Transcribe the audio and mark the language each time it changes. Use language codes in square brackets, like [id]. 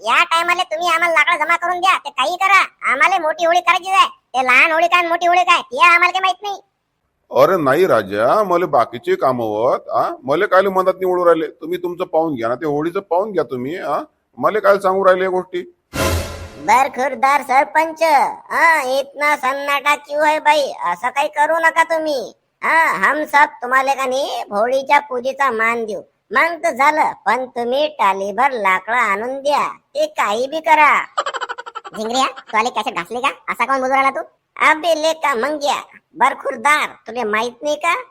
[mr] या टायमाला तुम्ही आम्हाला लाकडं जमा करून द्या, ते काही करा. आम्हाला मोठी होळी करायची आहे. ते लहान होळी काय मोठी होळी काय ते आम्हाला काही माहित नाही. अरे नाही राजा, मला बाकीचे काम होत मला काय मदत निवडून राहिले. तुम्ही तुमचं पाहून घ्या ना, ते होळीचं पाहून घ्या तुम्ही. मला काय सांगू राहिले या गोष्टी? [hi] बरखुरदार सरपंच, इतना सन्नाटा क्यों है भाई? [mr] असं काही करू नका तुम्ही. [hi] हम सब [mr] तुम्हाला का नाही होळीच्या पूजेचा मान देऊ, मग तर झालं. पण तुम्ही टालीभर लाकडं आणून द्या, ते काही बी करा. झिंगऱ्या, तू आले कॅसेट घासले का? असा कोण बोलू राहिला तू? अबे लेका मंग्या, बरखुरदार, तुला माहित नाही का?